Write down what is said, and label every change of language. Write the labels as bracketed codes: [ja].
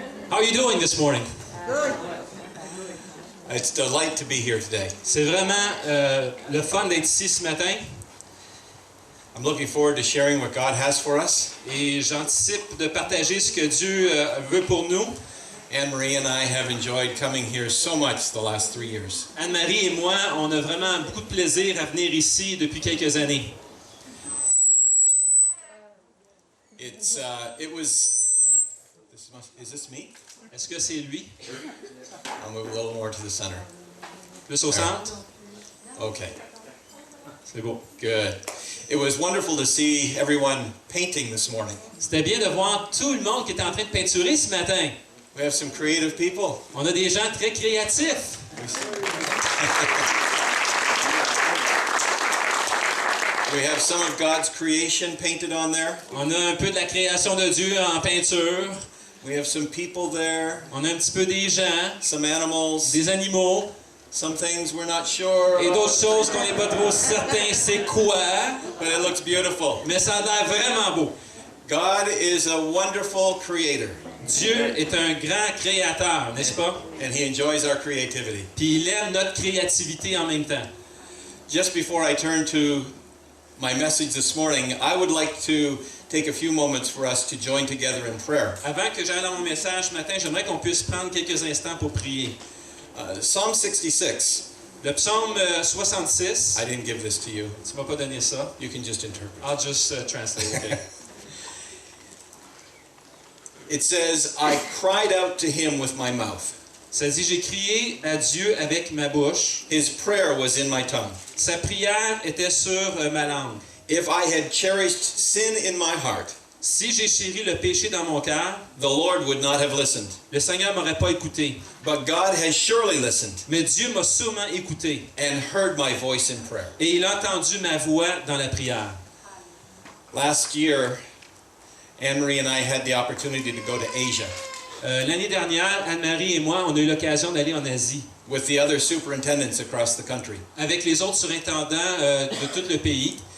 [en] How are you doing this morning? It's a delight to be here today. [fr] C'est vraiment le fun d'être ici ce matin [en] I'm looking forward to sharing what God has for us. [fr] et j'anticipe de partager ce que Dieu veut pour nous. [en] Anne-Marie and I have enjoyed coming here so much the last 3 years. [fr] Anne-Marie et moi, on a vraiment beaucoup de plaisir à venir ici depuis quelques années. [en] Is this me? [fr] Est-ce que c'est lui? [en] I'll move a little more to the center. [fr] Plus au centre? Okay, C'est beau. [en] good. It was wonderful to see everyone painting this morning. [fr] C'était bien de voir tout le monde qui était en train de peinturer ce matin. [en] We have some creative people. [fr] On a des gens très créatifs. [en] We have some of God's creation painted on there. [fr] On a un peu de la création de Dieu en peinture. [en] We have some people there, [fr] On a un petit peu des gens, [en] some animals, [fr] des animaux [en] some things we're not sure [fr] et [en] about, [fr] d'autres choses qu'on n'est pas trop certain c'est quoi, [en] but it looks beautiful. [fr] mais ça a l'air vraiment beau. [en] God is a wonderful creator, [fr] Dieu est un grand créateur, n'est-ce pas? [en] and He enjoys our creativity. [fr] Puis il aime notre créativité en même temps. [en] Just before I turn to my message this morning, I would like to take a few moments for us to join together in prayer. [fr] Avant que j'aille dans mon message ce matin, j'aimerais qu'on puisse prendre quelques instants pour prier. [en] Psalm 66. [fr] Le psaume 66, [en] I didn't give this to you. [fr] tu m'as pas donné ça. [en] You can just interpret. I'll just translate, okay? It says, I cried out to Him with my mouth. [fr] Ça dit, j'ai crié à Dieu avec ma bouche. [en] His prayer was in my tongue. [fr] Sa prière était sur ma langue. [en] If I had cherished sin in my heart, [fr] Si j'ai chéri le péché dans mon cœur, [en] the Lord would not have listened. [fr] le Seigneur m'aurait pas écouté. [en] But God has surely listened [fr] Mais Dieu m'a sûrement écouté. [en] and heard my voice in prayer. [fr] Et il a entendu ma voix dans la prière. [en] Last year, Anne-Marie and I had the opportunity to go to Asia [fr] L'année dernière, Anne-Marie et moi, on a eu l'occasion d'aller en Asie [en] with the other superintendents across the country. [fr] avec les autres surintendants de tout le pays.